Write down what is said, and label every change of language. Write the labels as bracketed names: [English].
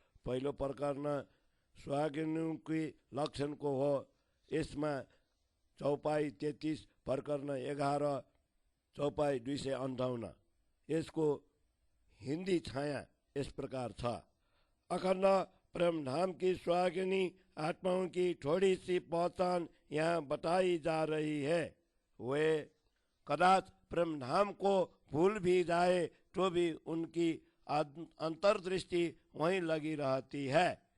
[Nepali] पहिलो प्रकरण सुहागिनीकी लक्षणको हो। यसमा चौपाई 33 प्रकरण 11 चौपाई 258। यसको हिन्दी छाया इस प्रकार छ। [Hindi] अखण्ड प्रेम धाम की सुहागिनी आत्माओं की थोड़ी सी पहचान यहाँ बताई जा रही है। वे कदाच प्रेम धाम को भूल भी जाए तो भी उनकी अंतर्दृष्टि वहीं लगी रहती है।